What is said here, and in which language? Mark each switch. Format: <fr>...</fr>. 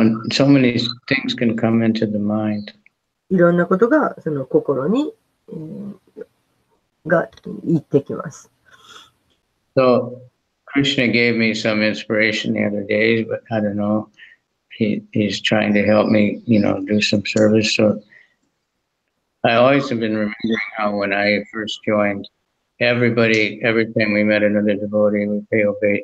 <en>So many things can come into the mind.</en> <ja>いろんなことがその心に、が言ってきます。</ja> <en>So Krishna gave me some inspiration the other days, but I don't know. He's trying to help me, do some service. So I always have been remembering how when I first joined, every time we met another devotee, we pay obey.</en>